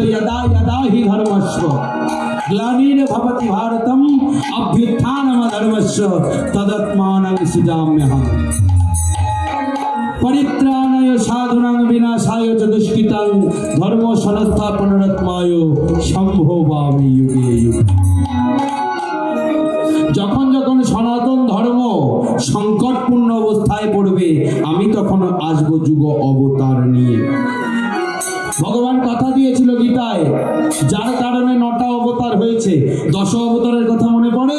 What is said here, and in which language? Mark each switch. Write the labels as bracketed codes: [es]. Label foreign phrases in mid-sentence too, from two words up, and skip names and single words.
[sa] यदा यदा हि धर्मस्य ग्लानिर्भवति भारतम अभ्युत्थानमधर्मस्य तदात्मानं सृजाम्यहम् परित्राणाय साधूनां विनाशाय च दुष्कृतां धर्म संस्थापनार्थाय संभवामि युगे युगे। [bn] যখন যখন সনাতন ধর্ম সংকটপূর্ণ অবস্থায় পড়বে আমি তখন আসব যুগ অবতার নিয়ে। ভগবান কথা দিয়েছিল গীতায়, যার কারণে 9টা অবতার হয়েছে। 10 অবতারের কথা মনে পড়ে?